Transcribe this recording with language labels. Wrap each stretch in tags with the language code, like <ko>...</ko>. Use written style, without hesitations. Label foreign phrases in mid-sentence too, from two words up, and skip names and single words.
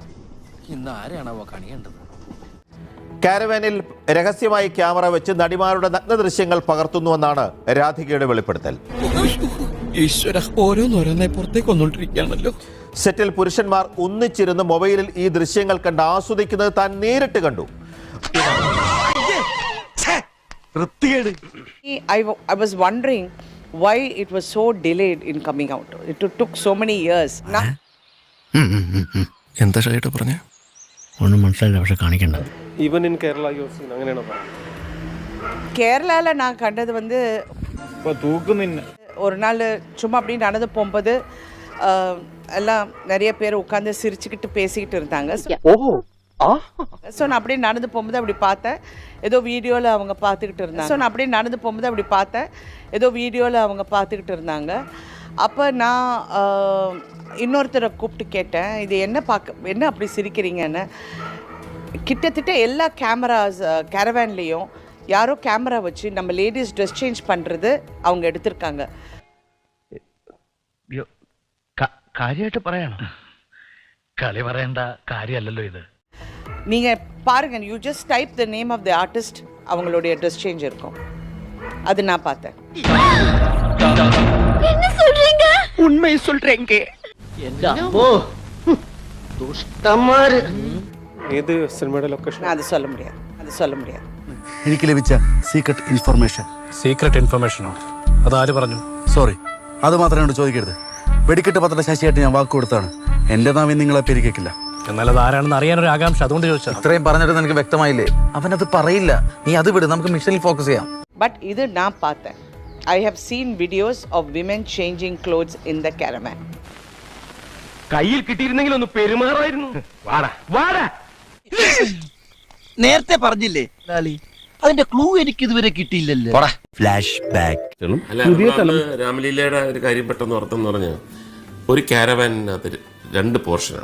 <ml>കാരവാനിൽ രഹസ്യമായി ക്യാമറ വെച്ച് നടിമാരുടെ നഗ്ന ദൃശ്യങ്ങൾ പകർത്തുന്നുവെന്നാണ് രാധികയുടെ വെളിപ്പെടുത്തൽ. സെറ്റിൽ പുരുഷന്മാർ ഒന്നിച്ചിരുന്ന് മൊബൈലിൽ ഈ ദൃശ്യങ്ങൾ കണ്ട് ആസ്വദിക്കുന്നത് താൻ നേരിട്ട് കണ്ടു.</ml> <en>I was wondering why it was so delayed in coming out. It took so many years.</en> <ml>എന്താ ഷൈട്ട് പറഞ്ഞേ? ഒന്നും മനസ്സിലായില്ല, പക്ഷെ കാണിക്കണ്ട.</ml> <en>even in Kerala you seen അങ്ങനെയാണോ?</en> <ta>கேரளால நான் கண்டது வந்து ஒரு நாள் சும்மா அப்படி நடந்து போகும்போது எல்லாம் நிறைய பேர் உட்காந்து சிரிச்சுக்கிட்டு பேசிக்கிட்டு இருந்தாங்க. ஸோ நான் அப்படியே நடந்து போகும்போது அப்படி பார்த்தேன், ஏதோ வீடியோவில் அவங்க பார்த்துக்கிட்டு இருந்தாங்க. ஸோ நான் அப்படியே நடந்து போகும்போது அப்படி பார்த்தேன், ஏதோ வீடியோவில் அவங்க பார்த்துக்கிட்டு இருந்தாங்க. அப்போ நான் இன்னொருத்தரை கூப்பிட்டு கேட்டேன், இது என்ன அப்படி சிரிக்கிறீங்கன்னு. கிட்டத்தட்ட எல்லா கேரவான்லேயும் யாரோ கேமரா வச்சு நம்ம</ta> <en>ladies dress change</en> <ta>பண்ணுறது அவங்க எடுத்திருக்காங்க.</ta> <ml>കാര്യമായിട്ട് പറയണം, കളി പറയേണ്ട കാര്യമല്ലല്ലോ ഇത്.</ml> <ta>நீங்கள் பாருங்கள்,</ta> <en>you just type the name of the artist,</en> <ta>அவங்களுடைய ட்ரெஸ் சேஞ்ச் இருக்கும். அது நான் பார்த்தேன். என்ன சொல்றீங்க? ഉണ്മ சொல்றேங்க.</ta> <ml>ഏത് സിനിമയുടെ ലൊക്കേഷൻ?</ml> <ta>அது சொல்ல முடியாது.</ta> <ml>എനിക്ക് ലഭിച്ച</ml> <en>secret information. secret information?</en> <ml>അതാര് പറഞ്ഞു? സോറി, അത് മാത്രം എന്നോട് ചോദിക്കരുത്. വെടിക്കെട്ട് പത്ര ശശിയായിട്ട് ഞാൻ വാക്ക് കൊടുത്താണ്. എന്റെ നാവിൽ നിങ്ങളെ പേരിക്കില്ല. എന്നാൽ അത് ആരാണെന്ന് അറിയാനൊരു ആകാംക്ഷ, അതുകൊണ്ട് ചോദിച്ചാൽ. ഇത്രയും പറഞ്ഞിട്ട് നിനക്ക് വ്യക്തമായില്ലേ? അവനത് പറയില്ല, നീ അത് വിട്, നമുക്ക് മിഷനിൽ ഫോക്കസ് ചെയ്യാം.</ml> <ta>பட் இது நான் பார்த்தேன்.</ta> <en>I have seen videos of women changing clothes in the caravan.</en> <ml>കയ്യിൽ കിട്ടിയിരുന്നെങ്കിൽ ഒന്ന് പെരുമാറായിരുന്നു. നേരത്തെ പറഞ്ഞില്ലേ ലാലി, അതിന്റെ ക്ലൂ എനിക്ക് ഇതുവരെ കിട്ടിയില്ലല്ലോ. ഫ്ലാഷ് ബാക്ക്. രാമലീലയുടെ ഒരു കാര്യം പെട്ടെന്ന് ഓർത്തെന്ന് പറഞ്ഞാൽ, ഒരു കാരവാനിനകത്ത് 2 പോർഷനാണ്.</ml>